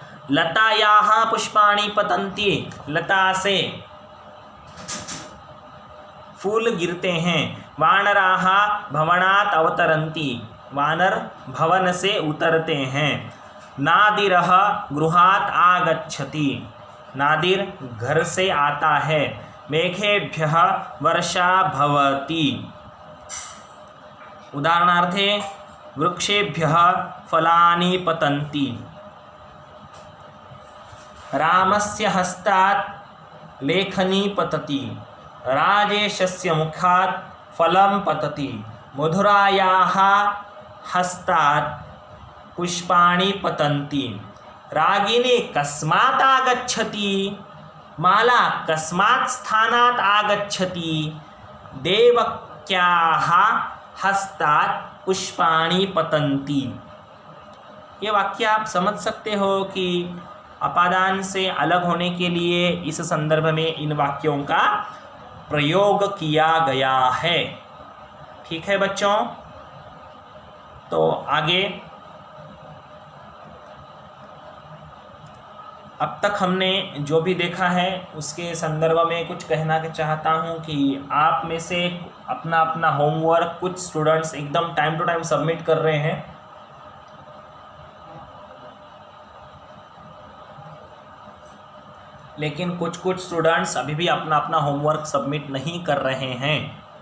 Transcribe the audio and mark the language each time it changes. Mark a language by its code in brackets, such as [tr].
[sa] लतायाः पुष्पाणि पतन्ति, [hi] लता से फूल गिरते हैं। [sa] वानराः भवनात् अवतरन्ति, [hi] वानर भवन से उतरते हैं। [sa] नादिरः गृहात् आगच्छति, [hi] नादिर घर से आता है। [sa] मेघेभ्यः वर्षा भवति, उदाहरणार्थे वृक्षेभ्यः फलानि पतन्ति। रामस्य हस्तात् लेखनी पतति, राजेशस्य मुखात् फलं पतति। मधुरायाः हस्तात् पुष्पाणि पतन्ति। रागिनी कस्मात् आगच्छति, माला कस्मात् स्थानात् आगच्छति। देवक्याः हस्तात् पुष्पाणि पतन्ति। [hi] ये वाक्य आप समझ सकते हो कि अपादान से अलग होने के लिए इस संदर्भ में इन वाक्यों का प्रयोग किया गया है। ठीक है बच्चों, तो आगे अब तक हमने जो भी देखा है उसके संदर्भ में कुछ कहना चाहता हूँ कि आप में से अपना अपना होमवर्क कुछ स्टूडेंट्स एकदम टाइम टू टाइम सबमिट कर रहे हैं, लेकिन कुछ स्टूडेंट्स अभी भी अपना अपना होमवर्क सबमिट नहीं कर रहे हैं।